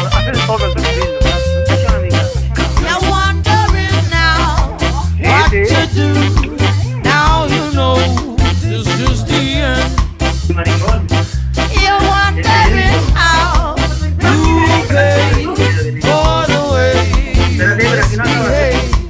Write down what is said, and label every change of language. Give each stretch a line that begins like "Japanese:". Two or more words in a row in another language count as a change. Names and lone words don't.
Catalan: és poc el teu fill, deixa una mica.
English: You're wondering now what
Catalan: Sí,
English: to
Catalan: sí.
English: do. Now you know this is the end. Maricón. You're wondering how you pay for the way you misbehave.